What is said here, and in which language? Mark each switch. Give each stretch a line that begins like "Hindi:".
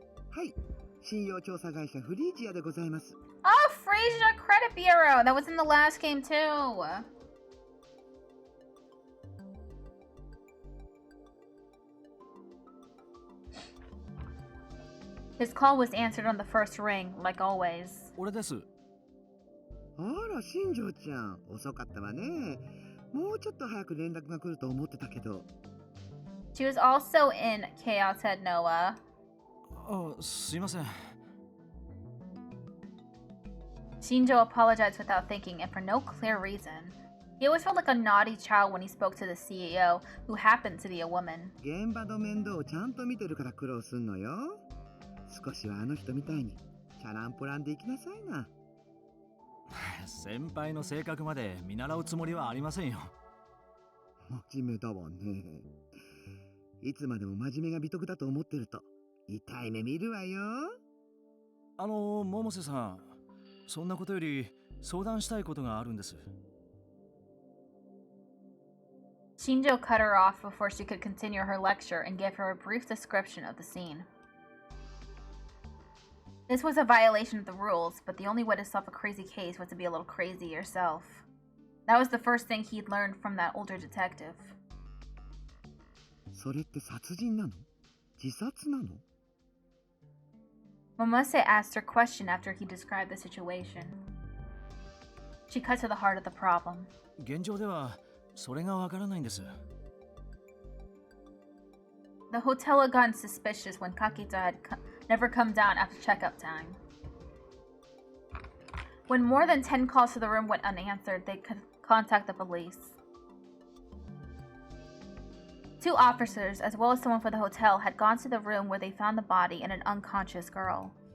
Japanese: はい、信用調査会社フリージアでございます。
English: Oh, Frasier Credit Bureau! That was in the last game too! His call was answered on the first ring, like always.
Japanese: 俺です。あら、新庄ちゃん、遅かったわね。もうちょっと早く連絡が来ると思ってたけど。
English: She was also in Chaos Head Noah.
Japanese: すいません。
English: Shinjo apologized without thinking and for no clear reason. He always felt like a naughty child when he spoke to the CEO, who happened to be a woman.
Japanese: 現場の面倒をちゃんと見てるから苦労すんのよ。少しはあの人みたいにチャランポランで行きなさいな。先輩の性格まで見習うつもりはありませんよ。真面目だわね。いつまでも真面目が美徳だと思ってると痛い目見るわよ。百瀬さん、そんなことより相談したいことがあるんです。
English: Shinjo cut her off before she could continue her lecture and gave her a brief description of the scene. This was a violation of the rules, but the only way to solve a crazy case was to be a little crazy yourself. That was the first thing he'd learned from that older detective.
Japanese: それって殺人なの？自殺なの
English: Momose asked her question after he described the situation. She cut to the heart of the problem.
Japanese: 現状ではそれがわからないんです。
English: The hotel had gotten suspicious when Kakita had never come down after checkup time. When more than 10 calls to the room went unanswered, they could contact the police. 2 officers, as well as someone from the hotel, had gone to the room where they found the body and an unconscious girl.